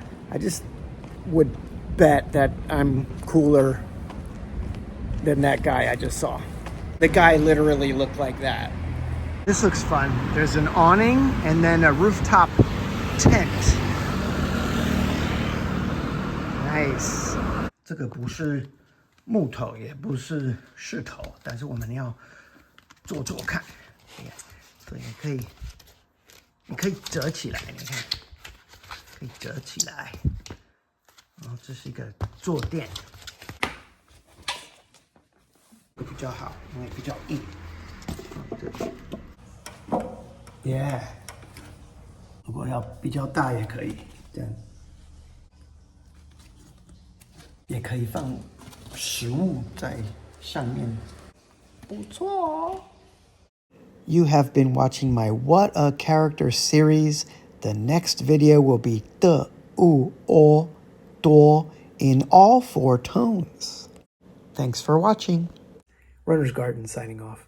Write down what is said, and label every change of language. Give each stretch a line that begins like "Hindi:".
English: I just would bet that I'm cooler than that guy I just saw. The guy literally looked like that. This looks fun. There's an awning and then a rooftop tent. Nice.
Chinese: 这个不是木头，也不是石头，但是我们要做做看。对，你可以折起来，你看，可以折起来。然后这是一个坐垫，比较好，因为比较硬。Yeah. 如果要比较大也可以，这样也可以放食物在上面，不错哦。
English: You have been watching my What a Character series. The next video will be 的、u、o、多 in all 4 tones. Thanks for watching. Runner's Garden signing off.